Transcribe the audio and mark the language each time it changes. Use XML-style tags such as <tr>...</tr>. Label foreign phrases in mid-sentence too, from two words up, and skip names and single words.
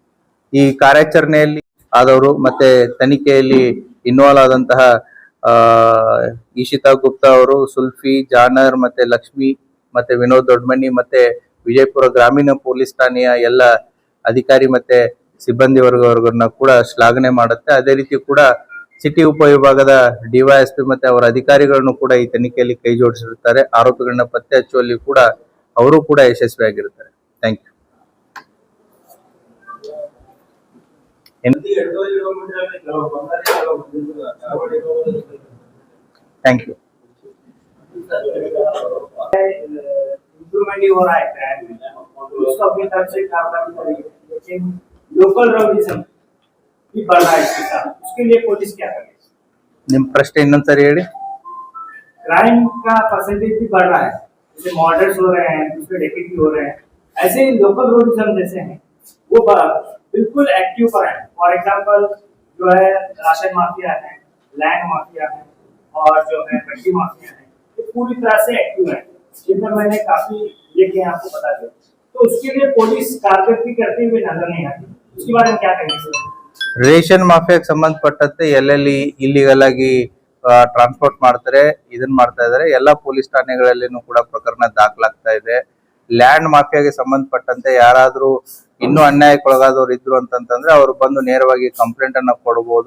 <kn>ಈ ಕಾರ್ಯಾಚರಣೆಯಲ್ಲಿ ಆದವರು ಮತ್ತೆ ತನಿಖೆಯಲ್ಲಿ ಇನ್ವಾಲ್ವ್ ಆದಂತಹ ಈಶಿತಾ ಗುಪ್ತಾ ಅವರು, ಸುಲ್ಫಿ, ಜಾನರ್ ಮತ್ತೆ ಲಕ್ಷ್ಮಿ ಮತ್ತೆ ವಿನೋದ್ ದೊಡ್ಮನಿ ಮತ್ತೆ ವಿಜಯಪುರ ಗ್ರಾಮೀಣ ಪೊಲೀಸ್ ಠಾಣೆಯ ಎಲ್ಲ ಅಧಿಕಾರಿ ಮತ್ತೆ ಸಿಬ್ಬಂದಿ ವರ್ಗವರ್ಗನ್ನ ಕೂಡ ಶ್ಲಾಘನೆ ಮಾಡುತ್ತೆ. ಅದೇ ರೀತಿ ಕೂಡ ಸಿಟಿ ಉಪವಿಭಾಗದ DYSP ಮತ್ತೆ ಅವರ ಅಧಿಕಾರಿಗಳನ್ನು ಕೂಡ ಈ ತನಿಖೆಯಲ್ಲಿ ಕೈ ಜೋಡಿಸಿರುತ್ತಾರೆ. ಆರೋಪಿಗಳನ್ನ ಪತ್ತೆ ಹಚ್ಚುವಲ್ಲಿ ಕೂಡ ಅವರು ಕೂಡ ಯಶಸ್ವಿಯಾಗಿರುತ್ತಾರೆ.</kn> <en>thank you. thank you.</en> <hi>इम्प्रूवमेंट ही हो रहा है क्राइम में, उसको अपनी तरफ से कार्रवाई करेगी, लेकिन</hi> <en>local robism</en> <hi>भी बढ़ रहा है इसके साथ. उसके लिए पुलिस क्या करे?</hi> <kn>ನಿಮ್ ಪ್ರಶ್ನೆ ಇನ್ನೊಂದ್ಸರಿ ಹೇಳಿ.</kn> <hi>क्राइम का परसेंटेज भी बढ़ रहा है, जैसे मर्डर्स हो रहे हैं, दूसरे डकैती भी हो रहे हैं, ऐसे ही</hi> <en>local robism</en> <hi>जैसे हैं वो बिल्कुल एक्टिव पर है.</hi> <en>for example</en> <hi>जो है</hi> <en>ration mafia</en> <hi>है,</hi> <en>land mafia</en> <hi>है और जो है बड्डी माफिया है, ये पूरी तरह से एक्टिव है. जिनमें मैंने काफी देखे आपको बता दिया. तो उसके लिए पुलिस कारकर्दगी करते हुए नजर नहीं आती. उसके बारे में क्या कहेंगे सर?</hi> <kn>ರೇಷನ್ ಮಾಫಿಯಾಗೆ ಸಂಬಂಧಪಟ್ಟಂತೆ ಎಲ್ಲೆಲ್ಲಿ ಇಲ್ಲಿಗಲ್ ಆಗಿ ಟ್ರಾನ್ಸ್ಪೋರ್ಟ್ ಮಾಡ್ತಾರೆ ಇದನ್ನ ಮಾಡ್ತಾ ಇದಾರೆ. ಎಲ್ಲಾ ಪೊಲೀಸ್ ಠಾಣೆಗಳಲ್ಲಿನೂ ಕೂಡ ಪ್ರಕರಣ ದಾಖಲಾಗ್ತಾ ಇದೆ. ಲ್ಯಾಂಡ್ ಮಾಫಿಯಾಗೆ ಸಂಬಂಧಪಟ್ಟಂತೆ ಯಾರಾದ್ರೂ ಇನ್ನೂ ಅನ್ಯಾಯಕ್ಕೊಳಗಾದವ್ರು ಇದ್ರು ಅಂತಂದ್ರೆ ಅವರು ಬಂದು ನೇರವಾಗಿ ಕಂಪ್ಲೇಂಟ್ ಅನ್ನ ಕೊಡಬಹುದು.</kn>